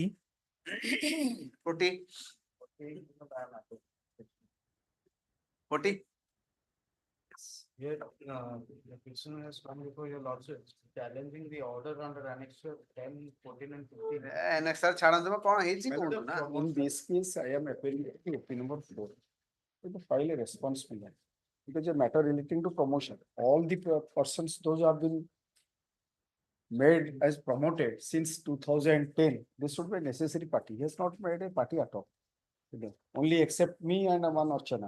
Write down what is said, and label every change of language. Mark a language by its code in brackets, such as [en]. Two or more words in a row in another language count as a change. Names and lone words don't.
[en] 40 40 Here, the petitioner has come before your lordship challenging the order under annexure 10, 14 and 15. next sir [or] ଛାଡ଼ନ୍ତୁ ମ କଣ ହେଇଛି କୋଉଠୁ ନା [en] In this case, I am appealing to OP number 4. To file a response to that. Because a matter relating to promotion, all the persons, those have been made as promoted since 2010, this should be a necessary party. He has not made a party at all. Only except me and one Archana.